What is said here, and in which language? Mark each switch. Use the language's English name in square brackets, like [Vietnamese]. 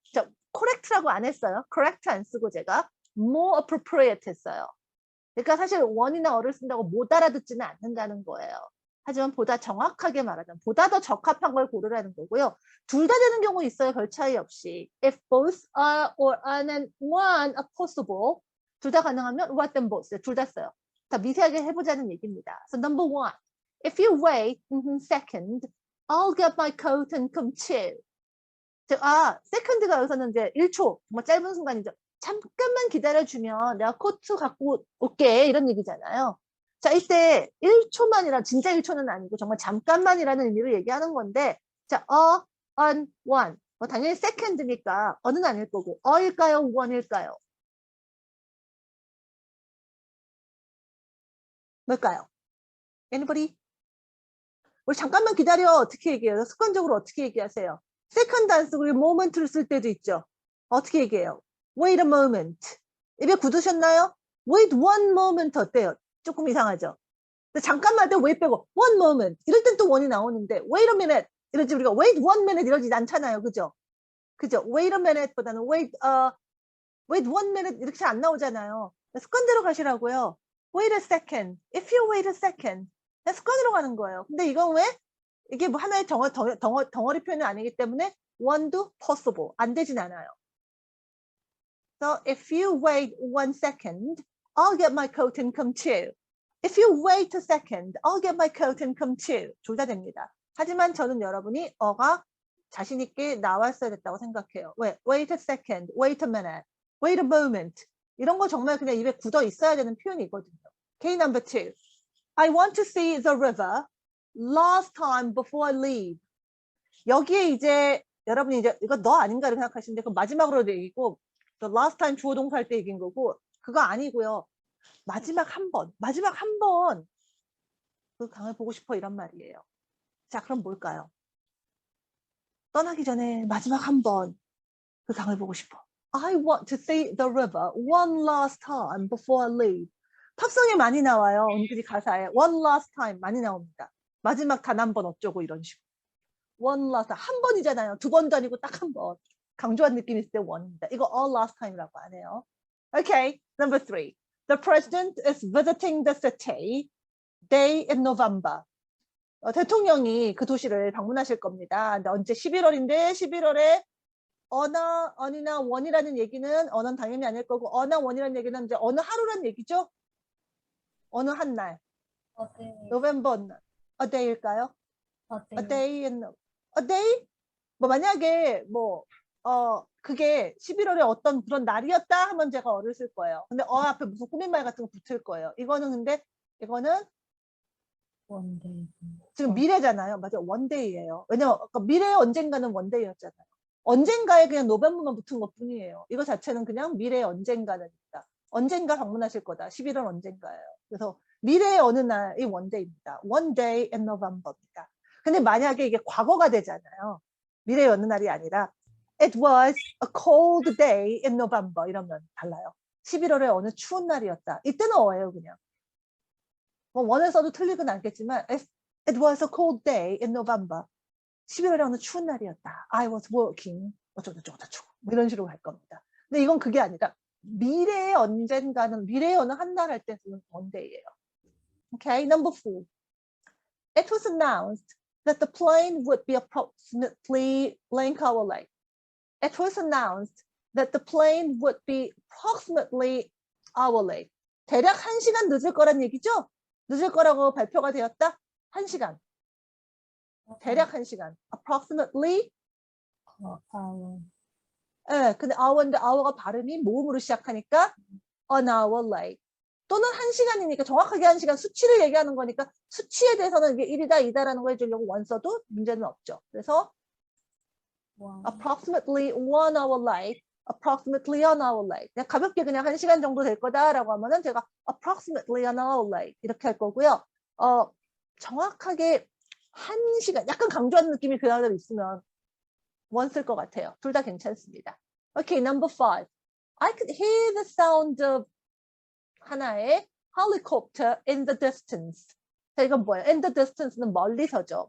[Korean] 자, correct라고 안 했어요. correct 안 쓰고 제가 [English] more appropriate [Korean] 했어요. 그러니까 사실 원이나 어를 쓴다고 못 알아듣지는 않는다는 거예요. 하지만 보다 정확하게 말하자면 보다 더 적합한 걸 고르라는 거고요. 둘 다 되는 경우 있어요. 별 차이 없이. [English] If both are or an and one are possible. [Korean] 둘 다 가능하면 [English] what then both. [Korean] 둘 다 써요. 자, 미세하게 해보자는 얘기입니다. [English] So number one. If you wait second, I'll get my coat and come too. [Korean] second가 여기서는 이제 1초, 정말 짧은 순간이죠. 잠깐만 기다려주면 내가 코트 갖고 올게 이런 얘기잖아요. 자, 이때 1초만이라 진짜 1초는 아니고 정말 잠깐만이라는 의미로 얘기하는 건데 자, on, one. 당연히 second니까 어는 아닐 거고 어일까요? one일까요? 뭘까요? Anybody? 우리 잠깐만 기다려 어떻게 얘기해요? 습관적으로 어떻게 얘기하세요? second 안 쓰고 moment를 쓸 때도 있죠. 어떻게 얘기해요? [English] Wait a moment. [Korean] 입에 굳으셨나요? [English] Wait one moment [Korean] 어때요? 조금 이상하죠? 근데 잠깐만 할 때 wait 빼고 one moment. 이럴 땐 또 one이 나오는데 [English] wait a minute. [Korean] 이러지 우리가 [English] wait one minute [Korean] 이러지 않잖아요. 그죠? 그죠? [English] wait a minute [Korean] 보다는 [English] wait one minute [Korean] 이렇게 안 나오잖아요. 습관대로 가시라고요. [English] wait a second. If you wait a second. [Korean] 습관으로 가는 거예요. 근데 이건 왜? 이게 뭐 하나의 덩어리 표현이 아니기 때문에 one도 possible. 안 되진 않아요. [English] So if you wait 1 second, I'll get my coat and come too. If you wait a second, I'll get my coat and come too. [Korean] 둘 다 됩니다. 하지만 저는 여러분이 어가 자신 있게 나왔어야 됐다고 생각해요. 왜? [English] Wait a second, wait a minute, wait a moment. [Korean] 이런 거 정말 그냥 입에 굳어 있어야 되는 표현이거든요. [English] Okay, number 2. I want to see the river last time before I leave. [Korean] 여기에 이제 여러분이 이제 이거 너 아닌가 이렇게 생각하시는데 그 마지막으로 얘기고 the last time 주어 동사 할 때 얘기인 거고 그거 아니고요. 마지막 한 번 그 강을 보고 싶어 이런 말이에요. 자, 그럼 뭘까요? 떠나기 전에 마지막 한 번 그 강을 보고 싶어. [English] I want to see the river one last time before I leave. [Korean] 팝송에 많이 나와요. 은근히 가사에 [English] one last time [Korean] 많이 나옵니다. 마지막 단 한 번 어쩌고 이런 식으로. [English] one last time. [Korean] 한 번이잖아요. 두 번도 아니고 딱 한 번. 강조한 느낌이 있을 때 one입니다. 이거 [English] all last time [Korean] 이라고 안 해요. [English] Okay, number 3. The president is visiting the city day in November. [Korean] 대통령이 그 도시를 방문하실 겁니다. 근데 언제 11월인데 11월에 어나, 언이나 원이라는 얘기는 언은 당연히 아닐 거고 어나 원이라는 얘기는 이제 어느 하루란 얘기죠? 어느 한 날. November a day일까요? [English] A day in a day? [Korean] 뭐 만약에 그게 11월에 어떤 그런 날이었다 하면 제가 어를 쓸 거예요. 근데 앞에 무슨 꾸민말 같은 거 붙을 거예요. 이거는 원데이. 지금 미래잖아요. 맞아요. 원데이예요. 왜냐면 미래의 언젠가는 원데이였잖아요. 언젠가에 그냥 노벤버만 붙은 것 뿐이에요. 이거 자체는 그냥 미래의 언젠가는 있다. 언젠가 방문하실 거다. 11월 언젠가예요. 그래서 미래의 어느 날이 원데이입니다. [English] One day in November입니다. [Korean] 근데 만약에 이게 과거가 되잖아요. 미래의 어느 날이 아니라 [English] It was a cold day in November [Korean] 이러면 달라요. 11월에 어느 추운 날이었다. 이때는 어예요 그냥. 뭐 원에서도 틀리건 않겠지만 [English] It was a cold day in November. [Korean] 11월에 어느 추운 날이었다. [English] I was working. [Korean] 어쩌고저쩌고 뭐 이런 식으로 갈 겁니다. 근데 이건 그게 아니라 미래의 언젠가는 미래의 어느 한 날 할 때는 [English] one day [Korean] 예요. [English] Okay, number 4. It was announced that the plane would be approximately blank hour late. It was announced that the plane would be approximately hour late. [Korean] 대략 1시간 늦을 거란 얘기죠? 늦을 거라고 발표가 되었다? 1시간. 대략 1시간. Approximately. [English] hour. [Korean] 네, 근데 hour인데 hour가 발음이 모음으로 시작하니까 an hour late. 또는 1시간이니까 정확하게 1시간 수치를 얘기하는 거니까 수치에 대해서는 이게 1이다, 2다라는 거 해주려고 원 써도 문제는 없죠. 그래서 [English] one, approximately 1 hour late, approximately an hour late. [Korean] 그냥 가볍게 그냥 1시간 정도 될 거다라고 하면은 제가 [English] approximately an hour late [Korean] 이렇게 할 거고요. 정확하게 1시간, 약간 강조하는 느낌이 그 다음에 있으면 one 쓸 것 같아요. 둘 다 괜찮습니다. [English] Okay, number 5. I could hear the sound of [Korean] 하나의 [English] helicopter in the distance. [Korean] 자, 이건 뭐예요? In the distance는 멀리서죠.